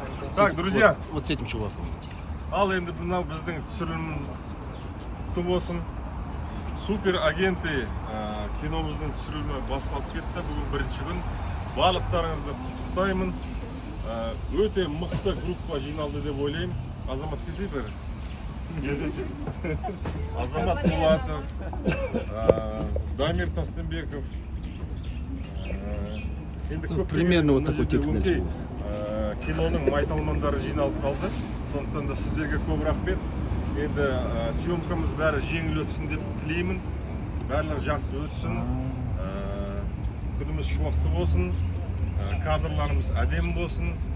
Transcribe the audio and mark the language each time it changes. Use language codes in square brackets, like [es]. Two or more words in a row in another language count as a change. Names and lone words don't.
[ru] Так, друзья. Вот с этим чуваком. [kk] Ал енді мынау біздің түсіріліміміз болсын. Супер агенты киномыздың түсірілімі басталып кетті. Бүгін бірінші күн. Барлықтарыңызды құттықтаймын. Өте мықты группа жиналды деп ойлаймын. Азамат келсей бері. Азамат Пулатов, Дамир Тастенбеков. [ru] Примерно вот такой текст дальше будет. [kk] Киноның майталмандары жиналып қалды. Сондықтан да сіздерге көп рахмет. Енді съемкамыз бәрі жеңіл өтсін деп тілеймін. Барлығы жақсы өтсін. Күніміз шуақты болсын. Кадрларымыз әдемі болсын.